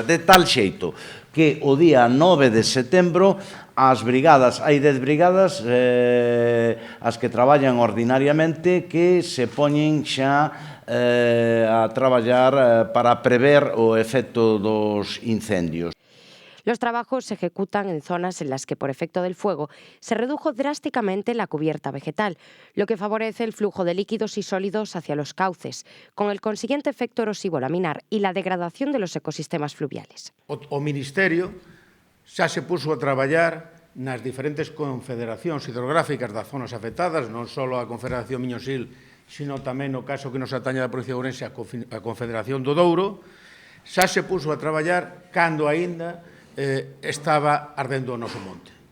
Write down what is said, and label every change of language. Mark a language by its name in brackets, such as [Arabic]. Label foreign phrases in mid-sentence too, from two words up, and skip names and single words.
[Galician] De tal xeito que o día 9 de setembro as brigadas, hai 10 brigadas as que traballan ordinariamente que se poñen xa a traballar para prever o efecto dos incendios. [Spanish] Los trabajos se ejecutan en zonas en las que, por efecto del fuego, se redujo drásticamente la cubierta vegetal, lo que favorece el flujo de líquidos y sólidos hacia los cauces, con el consiguiente efecto erosivo laminar y la degradación de los ecosistemas fluviales. [Galician] O Ministerio xa se puso a traballar nas diferentes confederacións hidrográficas das zonas afectadas, non só a Confederación Miño-Sil, sino tamén no caso que nos atañe da provincia de Ourense a Confederación do Douro, xa se puso a traballar cando aínda estaba ardendo o noso monte.